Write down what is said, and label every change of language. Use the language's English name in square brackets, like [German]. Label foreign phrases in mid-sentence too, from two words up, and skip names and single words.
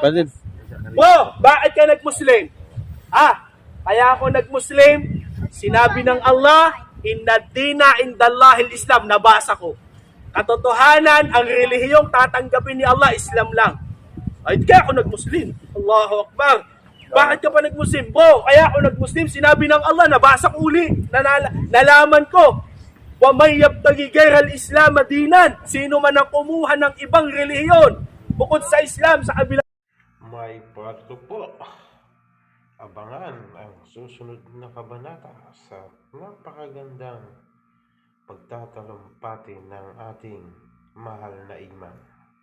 [Filipino] Kapatid. Bro, bakit ka nag-Muslim? Kaya ako nag-Muslim, sinabi ng Allah, [Arabic] إن الدين عند الله الإسلام, [Filipino] nabasa ko. Katotohanan, ang relihiyong tatanggapin ni Allah, Islam lang. Kaya ako nag-Muslim. [Arabic] الله أكبر. [Filipino] Bakit ka pa nag-Muslim? Bro, kaya ako nag-Muslim, sinabi ng Allah, nabasa ko uli, nalaman ko. [Arabic] ومن يبتغ غير الإسلام دينا. [Filipino] Sino man ang kumuha ng ibang relihiyon, bukod sa Islam, sa kabila. may parto po. Abangan ang susunod na kabanata sa napakagandang pagtatalumpati ng ating mahal na imam.